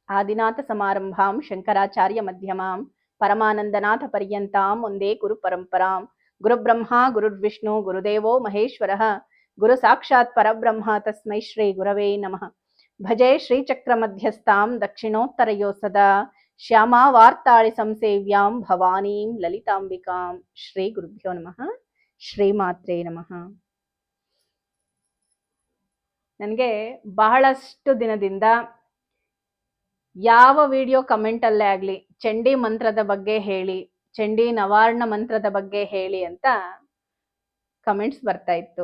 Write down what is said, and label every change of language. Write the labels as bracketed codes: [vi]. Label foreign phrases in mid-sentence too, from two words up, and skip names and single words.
[sa] ಆದಿನಾಥ ಸಮಾರಂಭಾಂ ಶಂಕರಾಚಾರ್ಯ ಮಧ್ಯಮಾಂ ಪರಮಾನಂದನಾಥ ಪರ್ಯಂತಾಂ ಒಂದೇ ಗುರು ಪರಂಪರಾಂ. ಗುರುಬ್ರಹ್ಮ ಗುರುರ್ವಿಷ್ಣು ಗುರುದೇವೋ ಮಹೇಶ್ವರಃ ಗುರು ಸಾಕ್ಷಾತ್ ಪರಬ್ರಹ್ಮ ತಸ್ಮೈ ಶ್ರೀ ಗುರವೇ ನಮಃ. ಭಜೆ ಶ್ರೀಚಕ್ರ ಮಧ್ಯಸ್ಥಾಂ ದಕ್ಷಿಣೋತ್ತರಯೋ ಸದಾ ಶ್ಯಾಮಾ ವಾರ್ತಾಳಿ ಸಂಸೇವ್ಯಾಂ ಭವಾನೀಂ ಲಲಿತಾಂಬಿಕಾಂ. ಶ್ರೀ ಗುರುಭ್ಯೋ ನಮಃ. ಶ್ರೀಮಾತ್ರೇ ನಮಃ. [kn] ನನಗೆ ಬಹಳಷ್ಟು ದಿನದಿಂದ ಯಾವ ವಿಡಿಯೋ ಕಮೆಂಟ್ ಅಲ್ಲೇ ಆಗ್ಲಿ ಚಂಡಿ ಮಂತ್ರದ ಬಗ್ಗೆ ಹೇಳಿ, ಚಂಡಿ ನವಾರ್ಣ ಮಂತ್ರದ ಬಗ್ಗೆ ಹೇಳಿ ಅಂತ ಕಮೆಂಟ್ಸ್ ಬರ್ತಾ ಇತ್ತು.